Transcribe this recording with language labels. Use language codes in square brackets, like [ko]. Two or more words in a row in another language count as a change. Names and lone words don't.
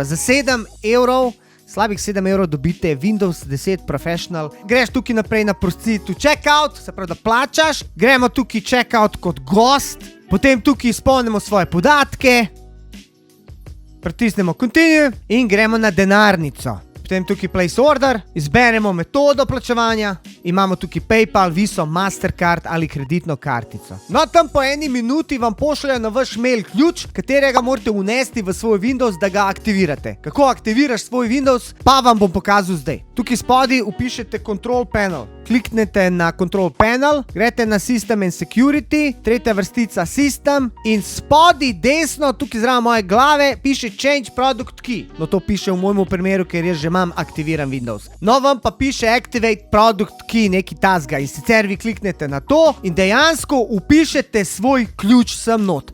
[sl] Za 7 evrov slabih 7 evrov dobite Windows 10 Professional. Greš tukaj naprej na [en] proceed to checkout, [sl] se pravi, da plačaš. Gremo tukaj checkout kot gost, potem tukaj izpolnimo svoje podatke, pritisnemo continue in gremo na denarnico. Potem tukaj [en] place order, [sl] izberemo metodo plačevanja, imamo tukaj PayPal, Visa, Mastercard ali kreditno kartico. No, tam po 1 minuti vam pošljajo na vaš mail ključ, katerega morate vnesti v svoj Windows, da ga aktivirate. Kako aktiviraš svoj Windows, pa vam bom pokazal zdaj. Tukaj spodaj upišete [en] Control Panel. [sl] Kliknete na [en] Control Panel, [sl] grete na [en] System and Security, [sl] tretja vrstica System in spodaj desno, tukaj zraven moje glave, piše [en] Change Product Key. [sl] No, to piše v mojemu primeru, ker jaz že imam aktiviran Windows. No, vam pa piše [en] Activate Product Key, [sl] neki tasga. In sicer vi kliknete na to in dejansko upišete svoj ključ sem not.